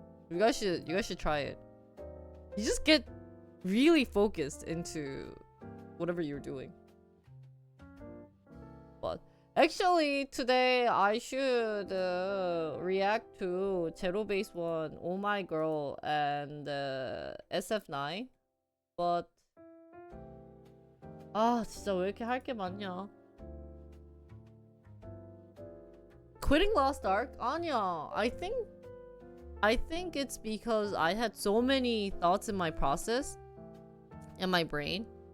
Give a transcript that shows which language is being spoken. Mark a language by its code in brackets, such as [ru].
[en] You guys should try it. You just get really focused into whatever you're doing. But actually today I should react to Zero Base 1, Oh My Girl, and SF9. [ko] But 진짜 왜 이렇게 할 게 많냐. [en] Quitting Lost Ark? [ko] 아니야. [en] I think it's because I had so many thoughts in my process in my brain.